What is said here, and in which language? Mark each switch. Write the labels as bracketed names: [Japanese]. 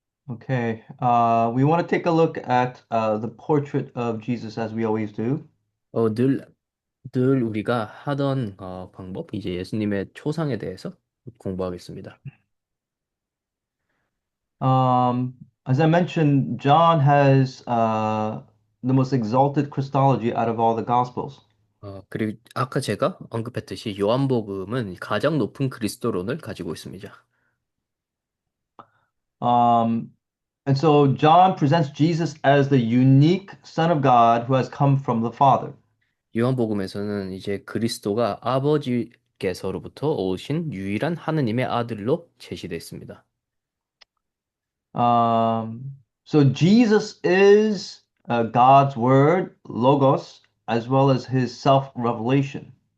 [English] Okay, we want to take a look at the portrait of Jesus as we always do. [Korean] 어, 늘, 늘 우리가 하던 방법, 이제 예수님의 초상에 대해서 공부하겠습니다. [English] Um, as I mentioned, John has the most exalted Christology out of all the Gospels. [Korean] 그리고 아까 제가 언급했듯이 요한복음은 가장 높은 그리스도론을 가지고 있습니다. [English] Um, and so John presents Jesus as the unique Son of God who has come from the Father. [Korean] 요한복음에서는 이제 그리스도가 아버지께서로부터 오신 유일한 하느님의 아들로 제시됐습니다. [English] So Jesus is God's word, logos, as well as his self-revelation.